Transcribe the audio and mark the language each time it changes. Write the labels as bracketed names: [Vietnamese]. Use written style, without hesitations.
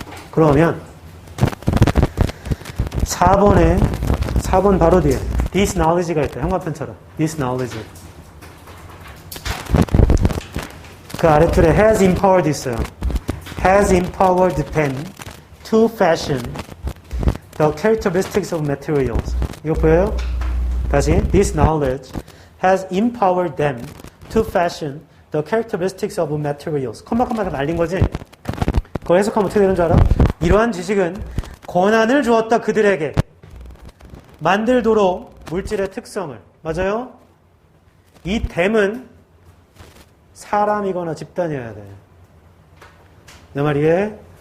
[Korean] 그러면 4번 바로 뒤에 this knowledge가 있다. 형광펜처럼. this knowledge. 그 아래줄에 [English] has empowered [Korean] 있어요. [English] has empowered them to fashion the characteristics of materials. [Korean] 이거 보여요? 다시. [English] This knowledge has empowered them to fashion the characteristics of materials. [Korean] 컴마컴마가 날린 거지? 그걸 해석하면 어떻게 되는 줄 알아? 이러한 지식은 권한을 주었다 그들에게 만들도록 물질의 특성을. 맞아요? 이 them은 사람이거나 집단이어야 돼. 내 말이에?